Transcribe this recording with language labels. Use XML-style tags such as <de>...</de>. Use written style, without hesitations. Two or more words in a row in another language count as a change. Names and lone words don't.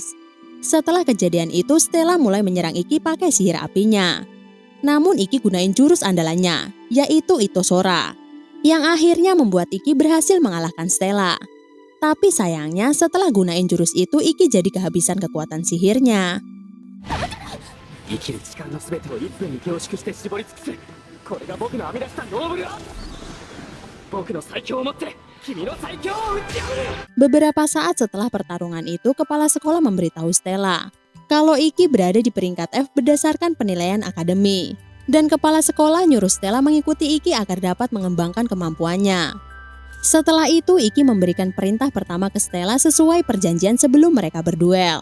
<id>Setelah kejadian itu Stella mulai menyerang Iki pakai sihir apinya. Namun Iki gunain jurus andalannya, yaitu Itosora. Yang akhirnya membuat Iki berhasil mengalahkan Stella. Tapi sayangnya setelah gunain jurus itu Iki jadi kehabisan kekuatan sihirnya.</id> <ja>生きる力の全てを1分に凝縮して絞り尽くす。これが僕の編み出したノーブルだ。僕の最強を持って君の最強を打ち破る。</ja> <id>Beberapa saat setelah pertarungan itu, kepala sekolah memberitahu Stella kalau Iki berada di peringkat F berdasarkan penilaian akademi. Dan kepala sekolah nyuruh Stella mengikuti Iki agar dapat mengembangkan kemampuannya. Setelah itu Iki memberikan perintah pertama ke Stella sesuai perjanjian sebelum mereka berduel.</id>